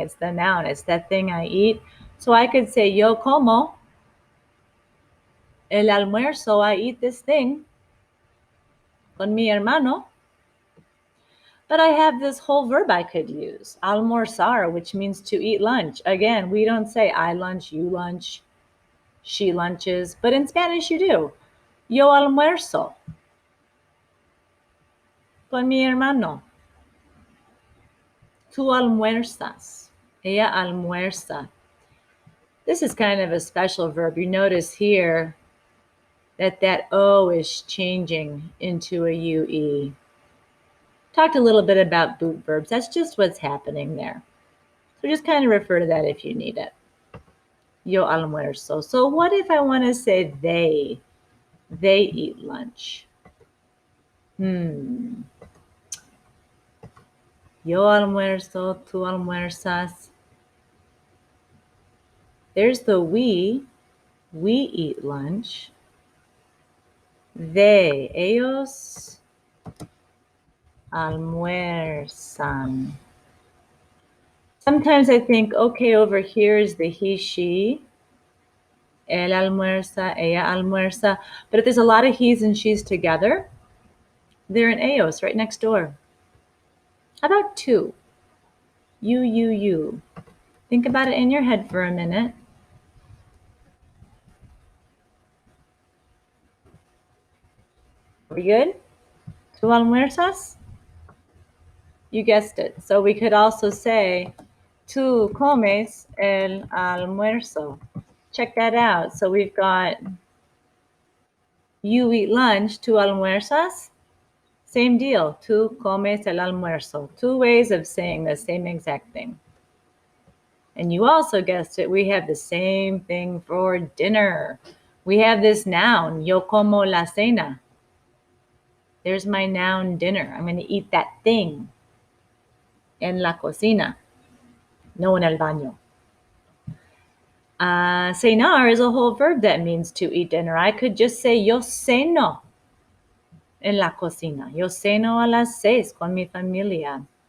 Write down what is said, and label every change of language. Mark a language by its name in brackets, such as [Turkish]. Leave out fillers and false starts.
[English] It's the noun. It's that thing I eat. So I could say, [Spanish] yo como el almuerzo. [English] I eat this thing [Spanish] con mi hermano. [English] But I have this whole verb I could use, almorzar, which means to eat lunch. Again, we don't say I lunch, you lunch, she lunches, but in Spanish you do. [Spanish] Yo almuerzo con mi hermano. Tú almuerzas. Ella almuerza. [English] This is kind of a special verb. You notice here that O is changing into a UE. Talked a little bit about boot verbs. That's just what's happening there. So just kind of refer to that if you need it. [Spanish] Yo almuerzo. [English] So what if I want to say they? They eat lunch. [Spanish] Yo almuerzo, tú almuerzas. [English] There's the we eat lunch. [Spanish] They, ellos almuerzan. [English] Sometimes I think, okay, over here is the he, she. [Spanish] Él almuerza, ella almuerza. [English] But if there's a lot of he's and she's together, they're in ellos, right next door. How about two? You. Think about it in your head for a minute. Are we good? [Spanish] Tú almuerzas? [English] You guessed it. So we could also say, [Spanish] tú comes el almuerzo. [English] Check that out. So we've got, you eat lunch, [Spanish] tú almuerzas. [English] Same deal, [Spanish] tú comes el almuerzo. [English] Two ways of saying the same exact thing. And you also guessed it, we have the same thing for dinner. We have this noun, [Spanish] yo como la cena. [English] There's my noun dinner. I'm going to eat that thing [Spanish] en la cocina, no en el baño. [English] Cenar is a whole verb that means to eat dinner. I could just say [Spanish] yo ceno en la cocina. Yo ceno a las 6 con mi familia.